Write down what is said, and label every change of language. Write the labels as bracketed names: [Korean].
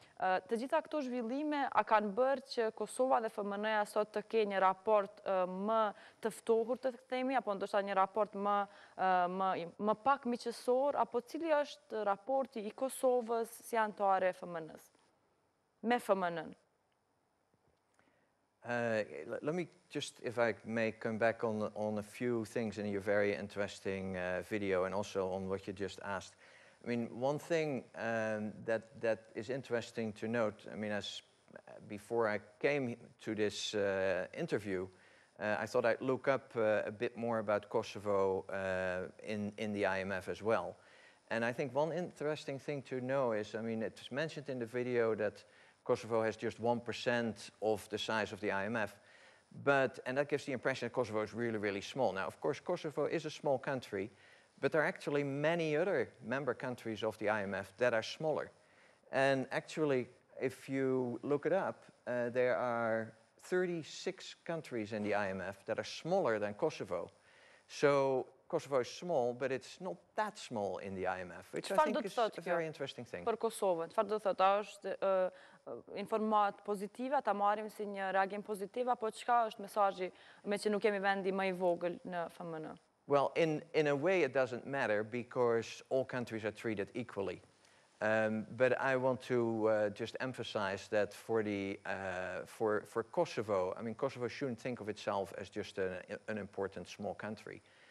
[Albanian] Të gjitha këto zhvillime a kanë bërë që Kosova dhe FMN-ja sot të kenë një raport më të ftohur të themi, apo ndoshta një raport më pak miqësor, apo cili është raporti i Kosovës si anëtare e FMN-s? Me FMN-n. [English] Let me just, if I may, come back on a few things in your very interesting video and also on what you just asked. I mean, one thing that is interesting to note, I mean, before I came to this interview, I thought I'd look up a bit more about Kosovo in the IMF as well. And I think one interesting thing to know is, I mean, it's mentioned in the video that Kosovo has just 1% of the size of the IMF, and that gives the impression that Kosovo is really, really small. Now, of course, Kosovo is a small country, but there are actually many other member countries of the IMF that are smaller. And actually, if you look it up, there are 36 countries in the IMF that are smaller than Kosovo. So Kosovo is small, but it's not that small in the IMF, which I think is a very interesting thing. [Albanian] Për Kosovën, çfarë do të thotë? A është informat pozitive, ta marrim si një reagim pozitiv, apo çka është mesazhi me që nuk kemi vendi më i vogël në FMN? [English] Well, in a way it doesn't matter because all countries are treated equally. But I want to just emphasize that for Kosovo, I mean, Kosovo shouldn't think of itself as just an important small country.